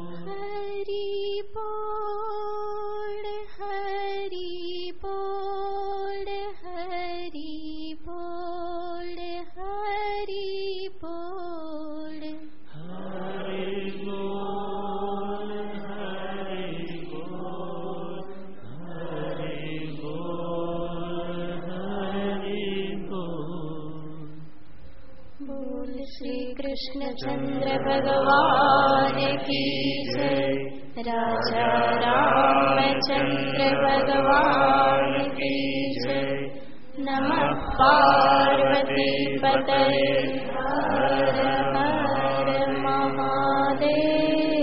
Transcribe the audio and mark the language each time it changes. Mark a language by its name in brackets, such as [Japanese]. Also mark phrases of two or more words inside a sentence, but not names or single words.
[Hindi] हरि बोल, हरि बोल, हरि बोल, हरि बोल. हरि बोल, हरि बोल, हरि बोल, हरि बोल. बोल श्री कृष्ण चंद्र भगवान की जय, राजा रामचंद्र भगवान की जय। [Sanskrit] नमः पार्वती पतये, [Hindi] हर हर महादेव।